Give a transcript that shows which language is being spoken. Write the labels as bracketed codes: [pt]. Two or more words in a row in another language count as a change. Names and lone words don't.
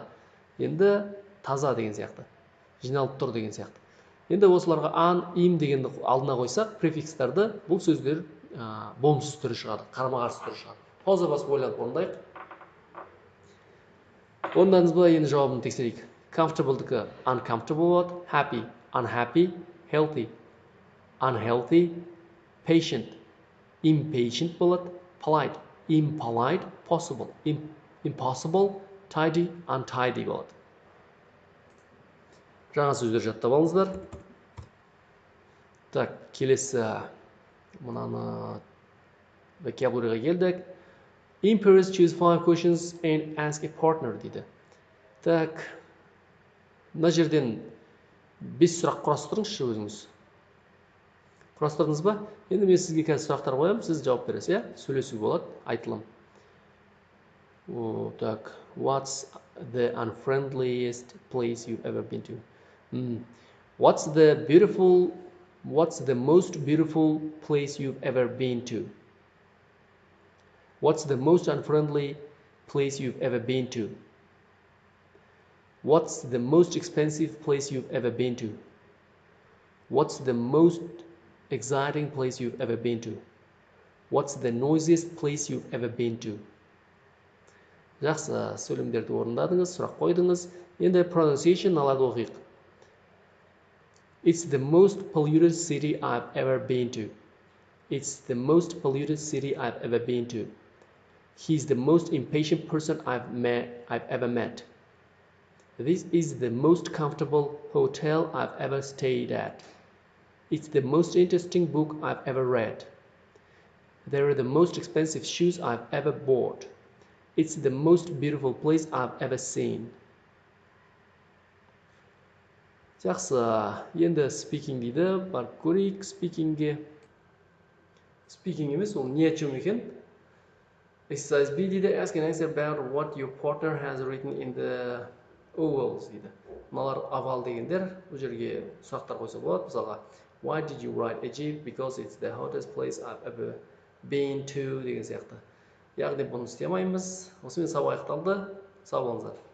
[kk] Енді таза деген сияқты. Жиналып тұр деген сияқты. Енді осыларға an, im дегенді алдына қойсақ, префикстарды бұл сөздер болымсыз түрі шығады, қарама-қарсы түрі шығады. Пауза басып ойланып орындайық. Орындадыңыз ба, енді жауабын тексерейік. [en] Comfortable-дікі uncomfortable болады, happy, unhappy, healthy, unhealthy, patient, impatient болады, polite, impolite, possible, impossible, tidy, untidy болады. [kk] Жаңа сөздер жаттап алыңыздар. Так, келесі мынаны vocabularyға келдік. [en] In Paris, choose 5 questions and ask a partner дейді. [kk] Так, мына жерден 5 сұрақ құрастырыңызшы өзіңіз. Құрастырдыңыз ба? Енді мен сізге қазір сұрақтар қоямын, сіз жауап бересіз, сөйлесу болады, айтылым. Так, [en] what's the unfriendliest place you've ever been to? What's the most beautiful place you've ever been to? What's the most unfriendly place you've ever been to? What's the most expensive place you've ever been to? What's the most exciting place you've ever been to? What's the noisiest place you've ever been to? [kk] Жақсы, сөйлемдерді орындадыңыз, сұрақ қойдыңыз. Енді pronunciation алады оқиық. [en] It's the most polluted city I've ever been to. It's the most polluted city I've ever been to. He's the most impatient person I've ever met. This is the most comfortable hotel I've ever stayed at. It's the most interesting book I've ever read. They're the most expensive shoes I've ever bought. It's the most beautiful place I've ever seen. [kk] Жақсы, енді speaking дейді, барып көрейік speakingге. Speaking емес, ол не [ru] о чем [kk] екен? [en] Exercise B дейді, ask and answer about what your partner has written in the ovals дейді. [kk] Мыналар овал дегендер, бұл жерге сұрақтар қойса болады. Мысалға, [en] why did you write Egypt? Because it's the hottest place I've ever been to [kk] деген сияқты. Яғни бұны істей алмаймыз. Осымен сабақ аяқталды. Сау болыңыздар.